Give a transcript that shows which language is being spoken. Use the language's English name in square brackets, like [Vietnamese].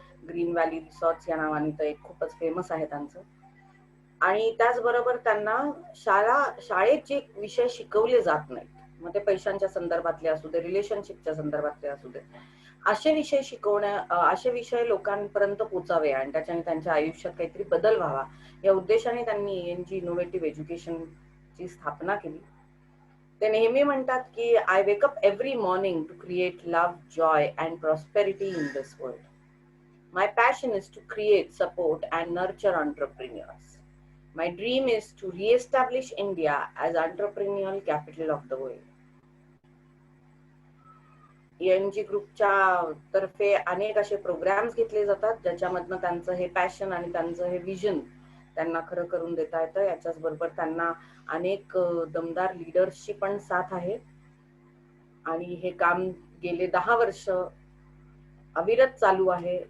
[Marathi] Green valley resorts या नावाने तर एक खूपच फेमस आहे त्यांचं. आणि त्याचबरोबर त्यांना शाळेत जे विषय शिकवले जात नाहीत, मग ते पैशांच्या संदर्भातले असू दे, रिलेशनशिपच्या संदर्भातले असू दे, असे विषय असे विषय लोकांपर्यंत पोचावे आणि त्याच्याने त्यांच्या आयुष्यात काहीतरी बदल व्हावा या उद्देशाने त्यांनी ईएनजी इनोव्हेटिव्ह एज्युकेशन ची स्थापना केली. ते नेहमी म्हणतात की [English] I wake up every morning to create love, joy and prosperity in this world. My passion is to create, support, and nurture entrepreneurs. My dream is to re-establish India as entrepreneurial capital of the world. [Marathi] ईएनजी ग्रुपच्या तर्फे अनेक असे programs घेतले जातात ज्याच्यामधनं त्यांचं हे passion आणि त्यांचं हे विजन त्यांना खरं करून देता येतं. याच्याच बरोबर त्यांना अनेक दमदार लीडर्सची पण साथ आहे आणि हे काम गेले 10 वर्ष अविरत चालू आहे.